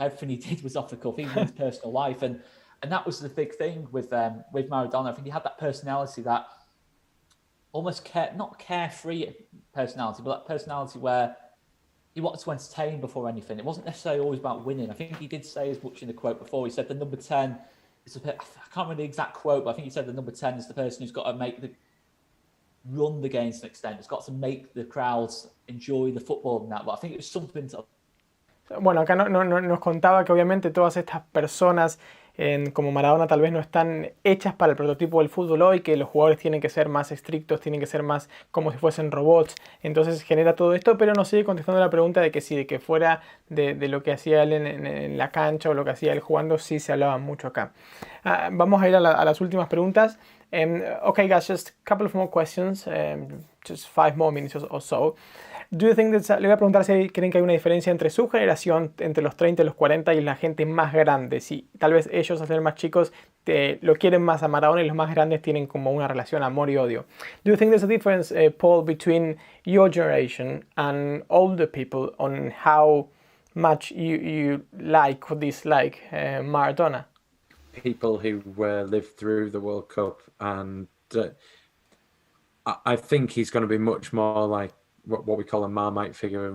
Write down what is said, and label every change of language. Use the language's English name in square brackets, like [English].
[English] Everything he did was off the cuff, even in his personal life. And that was the big thing with Maradona. I think he had that personality that almost not carefree personality, but that personality where he wanted to entertain before anything. It wasn't necessarily always about winning. I think he did say as much in the quote before. He said the number 10 is I can't remember the exact quote, but I think he said the number 10 is the person who's got to run the game to an extent. It's got to make the crowds enjoy the football and that. But I think it was something to... [Spanish] Bueno, acá nos contaba que obviamente todas estas personas como Maradona tal vez no están hechas para el prototipo del fútbol hoy, que los jugadores tienen que ser más estrictos, tienen que ser más como si fuesen robots. Entonces genera todo esto, pero nos sigue contestando la pregunta de que sí, de que fuera de lo que hacía él en la cancha o lo que hacía él jugando, sí se hablaba mucho acá. Vamos a ir a las últimas preguntas. [English] Okay guys, just a couple of more questions, just 5 more minutes or so. Do you think [Spanish] le voy a preguntar si creen que hay una diferencia entre su generación, entre los 30 y los 40, y la gente más grande. Si tal vez ellos, al ser más chicos, lo quieren más a Maradona, y los más grandes tienen como una relación amor y odio. [English] Do you think there's a difference, Paul, between your generation and older people on how much you like or dislike Maradona? People who lived through the World Cup, and I think he's going to be much more like what we call a Marmite figure.